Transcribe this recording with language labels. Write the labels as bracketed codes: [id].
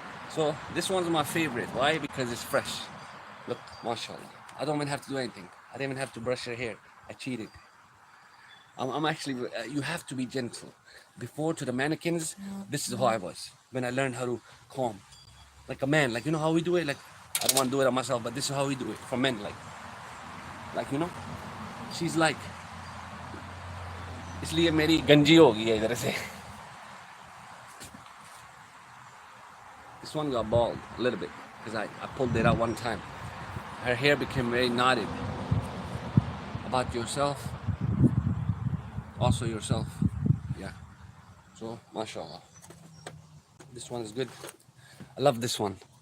[en] So this one's my favorite. Why? Because it's fresh. Look, mashallah. I don't even have to do anything. I didn't even have to brush her hair. I cheated. I'm actually, you have to be gentle. Before, to the mannequins, this is how I was. When I learned how to comb. Like a man, like, you know how we do it? Like, I don't want to do it on myself, but this is how we do it for men. Like, you know? She's like, [hi] इसलिए मेरी गंजी हो गई है इधर से. [en] This one got bald a little bit because I pulled it out one time. Her hair became very knotted. About yourself, also yourself. Yeah. So, mashallah. This one is good. I love this one.